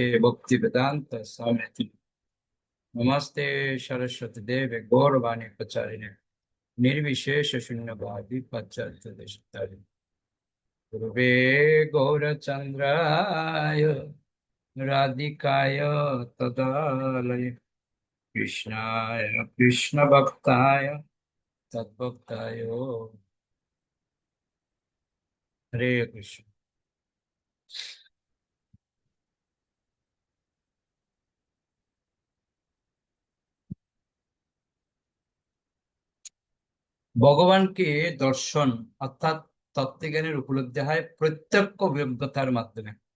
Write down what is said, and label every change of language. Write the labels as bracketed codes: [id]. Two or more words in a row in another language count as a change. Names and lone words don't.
[sa] भक्तिवेदांत स्वामी नमस्ते सरस्वती देवे गौरवाणी प्रचारिणे निर्विशेष शून्यवादी पाश्चात्य देशतारिणे गुरुवे गौरचंद्राय राधिकाय तदालये कृष्णाय कृष्ण भक्ताय तद्भक्ताय हरे कृष्ण। [bn] ভগবানকে দর্শন অর্থাৎ তত্ত্বজ্ঞানের উপলব্ধি হয় প্রত্যক্ষ অভিজ্ঞতার মাধ্যমে।